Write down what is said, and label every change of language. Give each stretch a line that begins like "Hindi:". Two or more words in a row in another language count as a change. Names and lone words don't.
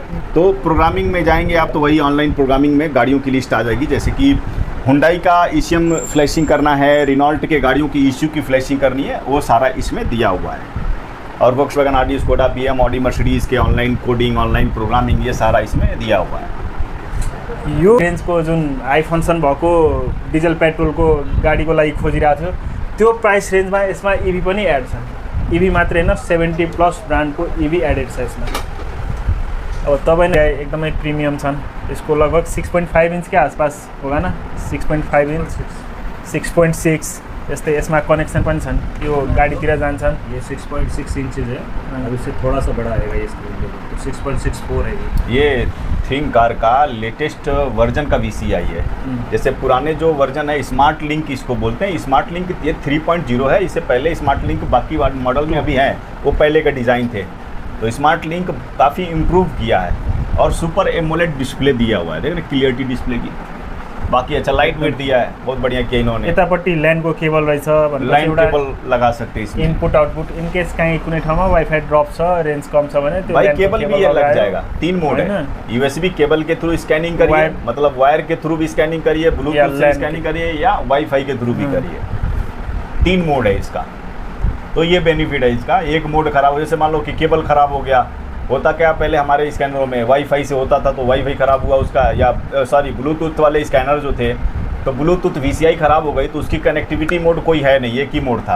Hindi: तो प्रोग्रामिंग में जाएंगे आप तो वही
English: online programming
Hindi: में गाड़ियों की लिस्ट आ जाएगी। जैसे कि हुंडई का
English: ECM flashing
Hindi: करना है, रिनॉल्ट के गाड़ियों की ECU की फ्लैशिंग करनी है, वो सारा इसमें दिया हुआ है। और वोक्सवैगन, आडी, स्कोडा, BM, ऑडी, मर्सिडीज़ के
English: online coding, online programming
Hindi: ये सारा इसमें दिया हुआ है।
Nepali: यो रेन्जको जुन आई फङ्सन भएको डिजल पेट्रोलको गाडीको लागि खोजिरहेको थियो त्यो प्राइस रेन्जमा यसमा EV पनि एड छ। EV मात्रै होइन 70+ ब्रान्डको
English: EV added
Nepali: छ यसमा। अब तपाईँले एकदमै प्रिमियम छन्। यसको लगभग
Hindi: 6.5 इंच के आसपास होगा ना, 6.5 इंच, 6.6 यस्तै।
Nepali: यसमा कनेक्सन पनि छन्, यो गाडीतिर जान्छन्।
Hindi: ये 6.6 इंचेज है, अब इससे थोड़ा सा बड़ा आएगा ये स्क्रीन, तो 6.64 है ये थिंक कार का
English: latest version
Hindi: का VCI है। जैसे पुराने जो वर्जन है स्मार्ट लिंक इसको बोलते हैं, स्मार्ट लिंक ये 3.0 है। इससे पहले स्मार्ट लिंक बाकी मॉडल में अभी हैं, वो पहले का डिज़ाइन थे। तो स्मार्ट लिंक काफ़ी इम्प्रूव किया है और
English: super AMOLED display
Hindi: दिया हुआ है, देख रहे
English: clarity display
Hindi: की। बाकी अच्छा
English: light weight
Hindi: दिया है, बहुत बढ़िया किया इन्होंने।
Nepali: यतापट्टि ल्यान्डको केबल रहेछ,
English: line cable
Hindi: लगा सकते हैं इसमें।
English: input output in case
Nepali: कहीं कुनै ठाउँमा वाइफाई ड्रप छ, रेंज कम छ भने त्यो
Hindi: भाई केबल भी ये लग जाएगा। 3 मोड है,
English: USB cable
Hindi: के थ्रू स्कैनिंग करिए, मतलब वायर के थ्रू भी स्कैनिंग करिए, ब्लूटूथ से स्कैनिंग करिए या वाईफाई के थ्रू भी करिए। 3 मोड है इसका, तो ये बेनिफिट है इसका। एक मोड खराब हो, जैसे मान लो कि केबल खराब हो गया, होता क्या पहले हमारे स्कैनरों में वाईफाई से होता था तो वाईफाई ख़राब हुआ उसका, या सॉरी ब्लूटूथ वाले स्कैनर जो थे तो
English: Bluetooth VCI
Hindi: ख़राब हो गई तो उसकी
English: connectivity mode
Hindi: कोई है नहीं, एक ही मोड था।